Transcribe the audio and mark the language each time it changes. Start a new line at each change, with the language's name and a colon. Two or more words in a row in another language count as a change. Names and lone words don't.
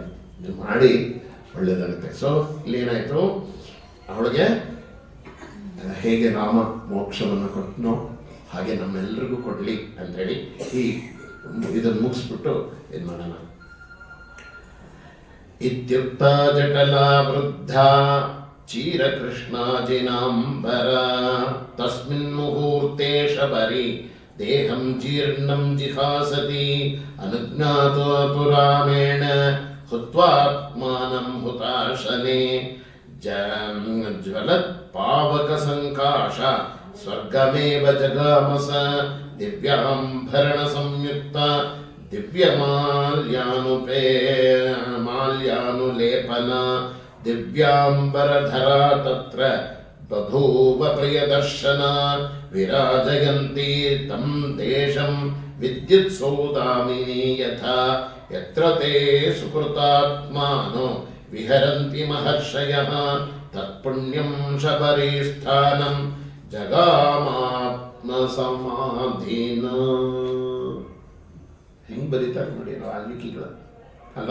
Kannada: ನೀವು ಮಾಡಿ ಒಳ್ಳೇದಾಗುತ್ತೆ. ಸೊ ಇಲ್ಲೇನಾಯ್ತು, ಅವಳಿಗೆ ಹೇಗೆ ರಾಮ ಮೋಕ್ಷವನ್ನು ಕೊಟ್ಟನೋ ಹಾಗೆ ನಮ್ಮೆಲ್ಲರಿಗೂ ಕೊಡ್ಲಿ ಅಂತ ಹೇಳಿ ಇದನ್ನು ಮುಗಿಸ್ಬಿಟ್ಟು ಏನ್ ಮಾಡೋಣ.
Sanskrit: ಇತ್ಯುಕ್ತ ಜಟಲ ವೃದ್ಧ ಚೀರಕೃಷ್ಣಾಜಿನಾಂಬರ ತಸ್ಮಿನ್ ಮುಹೂರ್ತೆ ಶಬರಿ ದೇಹಂ ಜೀರ್ಣಂ ಜಿಹಾಸತಿ ಅನುಜ್ಞಾತೋ ರಾಮೇಣ ಹುತ್ವಾತ್ಮಾನಂ ಹುತಾಶನೆ ಜ್ವಲತ್ ಪಾವಕ ಸಂಕಾಶ ಸ್ವರ್ಗಮೇವ ಜಗಾಮಸ ದಿವ್ಯಾಂಭರಣ ಸಂಯುಕ್ತ ಮಾಲ್ಯಾನುಲೇಪನ ದಿವ್ಯಾಂಬರಧರ ತತ್ರ ಬಭೂವ ಪ್ರಿಯದರ್ಶನ ವಿರಾಜಯಂತಿ ತಂ ದೇಶಂ ವಿದ್ಯುತ್ ಸೌದಾಮಿನಿ ಯಥಾ ಯತ್ರ ತೇ ಸುಕೃತಾತ್ಮಾನೋ ವಿಹರಂತಿ ಮಹರ್ಷಯಃ ತತ್ಪುಣ್ಯಂ ಶಬರಿ ಸ್ಥಾನಂ ಜಗಾಮಾತ್ಮ ಸಮಾಧೀನ.
Kannada: ಹೆಂಗ್ ಬರೀತಾರೆ ನೋಡಿ ವಾಲ್ಮೀಕಿಗಳು ಅಲ್ಲ.